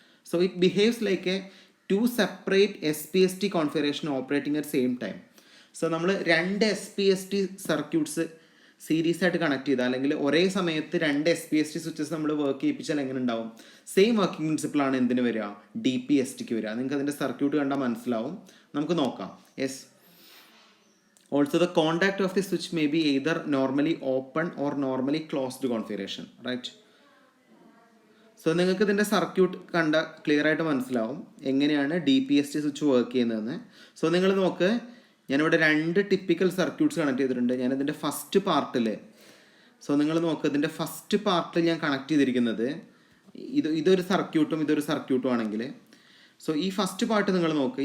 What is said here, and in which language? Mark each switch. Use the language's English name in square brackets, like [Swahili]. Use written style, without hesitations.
[English] So it behaves like a 2 separate SPST configuration operating at same time. [Malayalam] So നമ്മൾ 2 SPST circuits series ആയിട്ട് connect ചെയ്താൽ, അല്ലെങ്കിൽ ഒരേ സമയത്ത് 2 SPST സ്വിച്ചസ് നമ്മൾ വർക്ക് ചെയ്യിപ്പിച്ചാൽ എങ്ങനെ ഉണ്ടാവും? സെയിം വർക്കിംഗ് പ്രിൻസിപ്പിളാണ് എന്തിന് വരിക, DPSTക്ക് വരിക. നിങ്ങൾക്ക് അതിൻ്റെ സർക്യൂട്ട് കണ്ടാൽ മനസ്സിലാവും. നമുക്ക് നോക്കാം. Yes. [English] Also, the contact of the switch may be either normally open or normally closed configuration, right? [Malayalam] So നിങ്ങൾക്ക് ഇതിൻ്റെ സർക്യൂട്ട് കണ്ട ക്ലിയർ ആയിട്ട് മനസ്സിലാവും എങ്ങനെയാണ് DPST സ്വിച്ച് വർക്ക് ചെയ്യുന്നതെന്ന്. സോ നിങ്ങൾ നോക്ക്, ഞാനിവിടെ 2 ടിപ്പിക്കൽ സർക്യൂട്ട്സ് കണക്ട് ചെയ്തിട്ടുണ്ട്. ഞാനിതിൻ്റെ ഫസ്റ്റ് പാർട്ടിൽ, സോ നിങ്ങൾ നോക്ക്, ഇതിൻ്റെ ഫസ്റ്റ് പാർട്ടിൽ ഞാൻ കണക്ട് ചെയ്തിരിക്കുന്നത് ഇതൊരു സർക്യൂട്ടും ആണെങ്കിൽ, സോ ഈ ഫസ്റ്റ് പാർട്ട് നിങ്ങൾ നോക്ക്.